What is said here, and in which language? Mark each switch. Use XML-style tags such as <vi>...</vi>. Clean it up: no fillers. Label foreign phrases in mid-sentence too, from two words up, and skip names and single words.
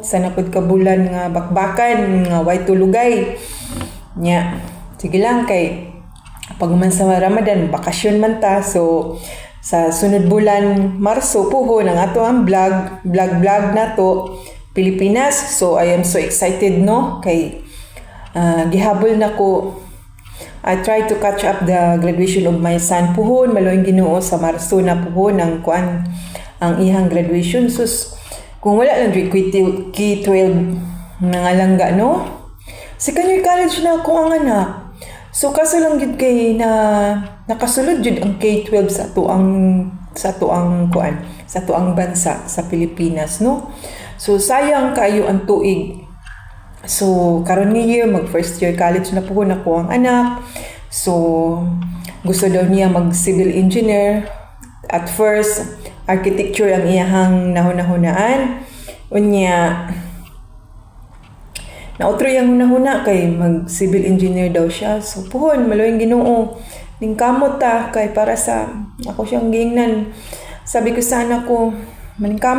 <ceb>sana pud ka bulan nga bakbakan nga way tulugay nya sige lang kay pag man sa Ramadan bakasyon man ta so sa sunod bulan Marso pohon ang ato ang vlog na to Pilipinas so</ceb> <en>I am so excited</en> <ceb>no kay gihabol na ko</ceb> <en>I try to catch up the graduation of my son</en> <ceb>puhon maloing Ginoo sa Marso na puhon ang kuan ang ihang graduation sus kung wala lang K12 nga langga no si Kanyoy College na ako ang anak so kaso lang jud kay na nakasulod jud ang K12 sa tuang kuan sa tuang bansa sa Pilipinas no so sayang kayo ang tuig so karon nga year mag</ceb> <en>first year college</en> <ceb>na po ako ang anak so gusto daw niya mag</ceb> <en>civil engineer at first architecture</en> <ceb>ang iyahang nahunahunaan unya nautro yang hunahuna kay mag</ceb> <en>civil engineer</en> <ceb>daw siya so puhon maloing Ginoo ning kamot ta kay para sa ako siyang gingnan</ceb> <tl>sabi ko sa anak ko</tl> <ceb>maningkamot</ceb>